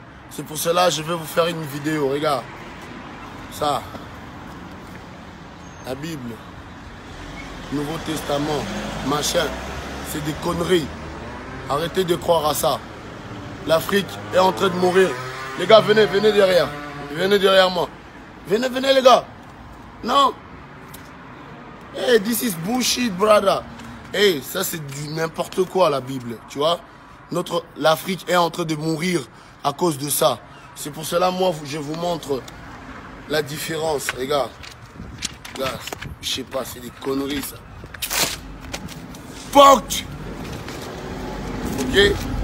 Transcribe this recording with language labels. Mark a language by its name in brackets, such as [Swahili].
[French] C'est pour cela que je vais vous faire une vidéo, regarde. Ça, la Bible, Nouveau Testament, machin, c'est des conneries. Arrêtez de croire à ça. L'Afrique est en train de mourir. Les gars, venez derrière. Venez derrière moi. Venez les gars. Non. [English] Hey, this is bullshit, brother. [French] Hey, ça c'est du n'importe quoi la Bible, tu vois. L'Afrique est en train de mourir à cause de ça. C'est pour cela, moi, je vous montre la différence. Regarde. Regarde, je sais pas, c'est des conneries ça. Fuck. Ok.